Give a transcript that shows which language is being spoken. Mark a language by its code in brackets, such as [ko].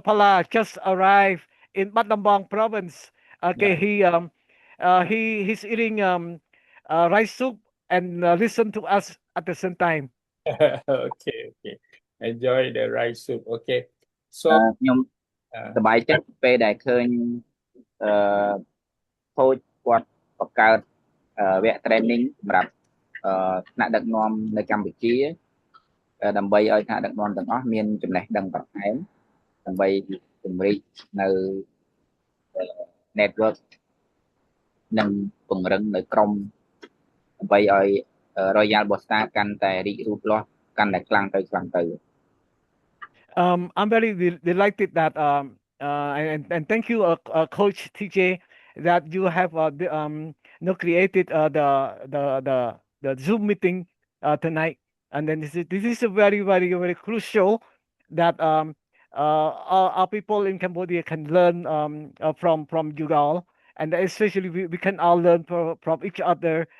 [en] Pala just arrived in Battambang province. Okay, he's eating rice soup and listen to us at the same time. Okay. Enjoy the rice soup. Okay. So [km] ខ្ញុំសប្បាយចិត្តពេលដែលឃើញខូចគាត់បង្កើតវគ្គ training សម្រាប់ថ្នាក់ដឹកនាំនៅកម្ពុជាដើម្បីឲ្យថ្នាក់ដឹកនាំទាំងអស់មានចំណេះដឹងបន្ថែមដើម្បីពង្រីកនៅ network និងពង្រឹងនៅក្រុមដើម្បីឲ្យ Royal Bosta កាន់តែរីករូតលាស់កាន់តែខ្លាំងទៅ [en] I'm very delighted that and thank you Coach TJ that you have created the Zoom meeting tonight. And then this is a very, very, very crucial that our people in Cambodia can learn from you all, and especially we can all learn from each other.